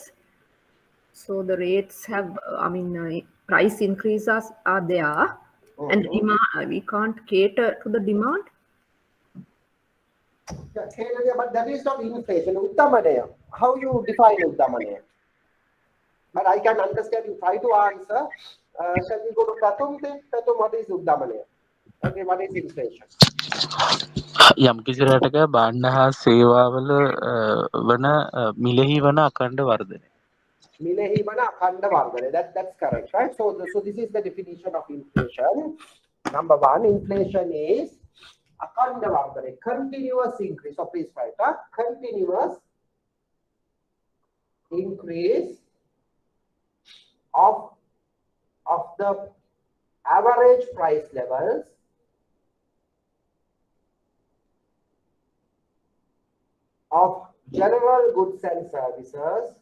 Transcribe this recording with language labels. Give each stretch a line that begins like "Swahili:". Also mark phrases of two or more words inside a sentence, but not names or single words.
English: So the rates have, price increases are there, and demand, we can't cater to the demand. Yeah, but that is not inflation. Uttamanaya. How you define Uttamanaya? But I can understand you try to answer. Shall we go to Pratham then? Pratham, what is Uttamanaya? Okay, what is inflation?
Sinhala: යම් කිසි රටක බාණ්ඩ හා සේවාවල වන මිලෙහි වන අඛණ්ඩ වර්ධනය. මිලෙහි වන අඛණ්ඩ වර්ධනය.
English: That's correct, right? So this is the definition of inflation. Number one, inflation is
Sinhala: අඛණ්ඩ වර්ධනය,
English: continuous increase. So please write continuous increase of the average price levels of general goods and services